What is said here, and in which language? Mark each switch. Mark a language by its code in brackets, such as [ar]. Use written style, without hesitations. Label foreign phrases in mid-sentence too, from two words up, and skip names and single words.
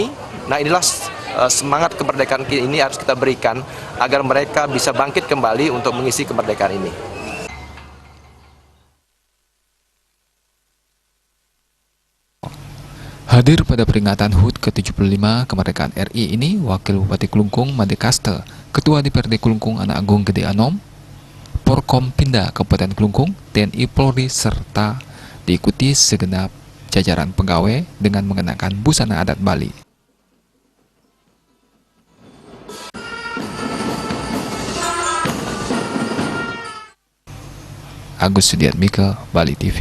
[id] Nah, inilah semangat kemerdekaan ini harus kita berikan agar mereka bisa bangkit kembali untuk mengisi kemerdekaan ini. Hadir pada peringatan HUT ke-75 Kemerdekaan RI ini Wakil Bupati Kelungkung Made Kaste, Ketua DPRD Kelungkung Anak Agung Gede Anom, Porkompinda Kabupaten Kelungkung, TNI Polri, serta diikuti segenap jajaran pegawai dengan mengenakan busana adat Bali. Agus Sudiatmika, Bali TV.